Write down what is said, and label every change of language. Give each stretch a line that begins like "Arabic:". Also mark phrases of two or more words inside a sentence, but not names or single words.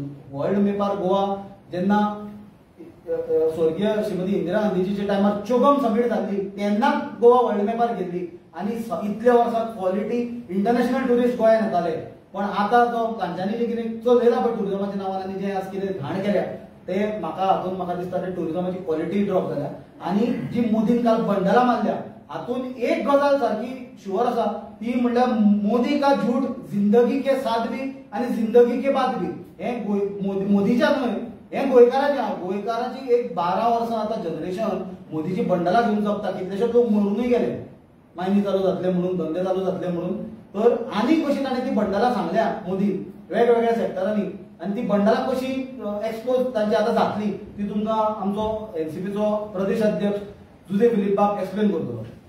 Konkani: वर्ल्ड मॅपार गोवा जेन्ना स्वर्गीय श्रीमती इंदिरा गांधीजीच्या टायमार चोगम समीट जाल्ली तेन्ना गोवा वर्ल्ड मॅपार गेल्ली आनी इतल्या वर्सां
English: quality international tourist
Konkani: गोंयांत येताले. पण आतां जो तांच्यांनी जे कितें चलयला पळय टुरिझमाच्या नांवान आनी जे आज कितें घाण केल्या ते म्हाका दिसता ते टुरिझमाची
English: quality drop
Konkani: जाल्या. आनी जी मोदीन काल बंडलां मारल्या हातूंत एक गजाल सारकी शुअर आसा, ती म्हणल्यार
Hindi: मोदी का झूठ जिंदगी के साथ भी
Konkani: आनी
Hindi: जिंदगी के बाद भी.
Konkani: हे मोदीच्या न्हय, हे गोंयकारांची एक 12 वर्सां आता जनरेशन मोदीची बंडला घेऊन जगता कितलेशेच लोक मरूनय गेले मायनी चालू जातले म्हणून धंदे चालू जातले म्हणून तर आनी कशी ताणें ती बंडला सांगल्या मोदी वेगवेगळ्या सेक्टरांनी आणि ती बंडला कशी एक्सपोज तांची आता जातली ती तुमकां आमचो एनसीपीचो प्रदेश अध्यक्ष जुजे फिलिपाक एक्सप्लेन करतलो.